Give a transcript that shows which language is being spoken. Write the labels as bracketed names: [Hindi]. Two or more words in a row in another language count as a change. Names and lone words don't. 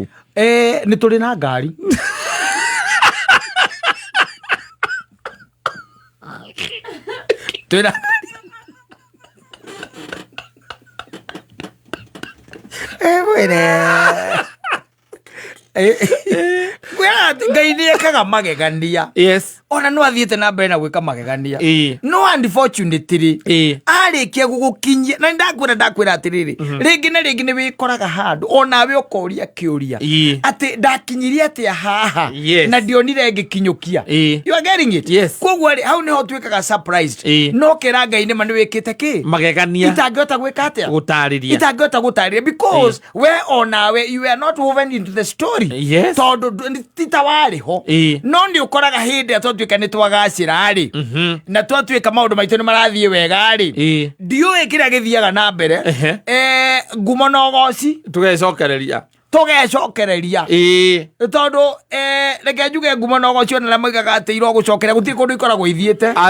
[Kikuyu] Ni turi na ngari turi na Ngai nĩ ekaga magegania. [English] Yes. [Kikuyu] Ona no athiĩte na mbere na gwĩka magegania. No unfortunately arĩkia gũgũkinyia na ndakwĩra atĩrĩrĩ rĩngĩ na rĩngĩ nĩ wĩkoraga handũ onawe ũkoria kĩũria atĩ ndakinyirie atĩa haha na ndionire ngĩkinyũkia. [English] You are getting it? Yes. [Kikuyu] Koguo hau nĩho twĩkaga surprised. No kĩra Ngai nĩ ma nĩ wĩkĩte kĩ magegania itangĩhota gwĩka atĩa gũtarĩria [English] because we onawe you are not woven into the story. Yes. [Kikuyu] Tondu tita warĩ ho no nĩ ũkoraga hĩndĩ ĩrĩa twatuĩka nĩ twagacĩra rĩ na twatuĩka maũndũ maitũ nĩ marathiĩ wega rĩ ndiũĩ kĩrĩa gĩthiaga na mbere ngumo na ũgoci tũgecokereria tondu reke njuge ngumo na ũgoci ona moigaga atĩ irogũcokeria gũtirĩ kũndũ ikoragwo ithiĩte